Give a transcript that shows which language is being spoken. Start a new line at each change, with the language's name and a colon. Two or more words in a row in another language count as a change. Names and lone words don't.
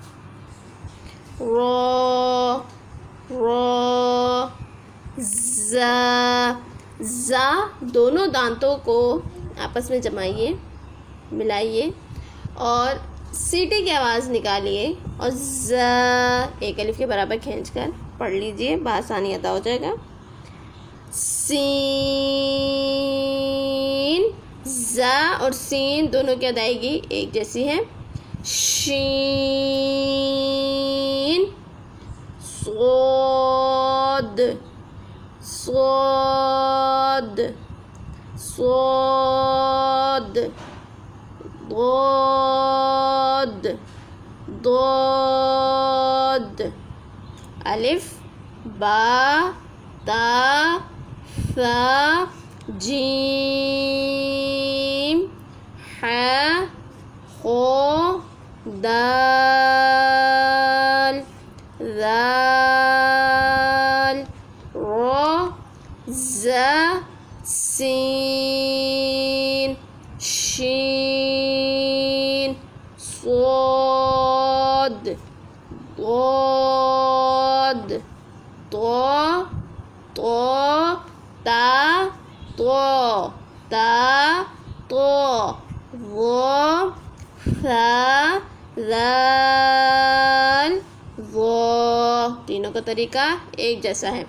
Hindi: रो, जा दोनों दांतों को आपस में जमाइए, मिलाइए और सीटी की आवाज़ निकालिए और ज एक अलिफ के बराबर खींचकर पढ़ लीजिए, बआसानी अदा हो जाएगा। सीन, जा और सीन दोनों की अदायगी एक जैसी है। शीन, सोद, सोद, सोद, दोद, दोद। अलिफ, बा, ता, सा, जीम, हा, हो, दाल, दाल, रो, जा, सीन, शीन, सोद, दोद, तो, ता, तो, वो, सा, दाल, वो। तीनों का तरीका एक जैसा है।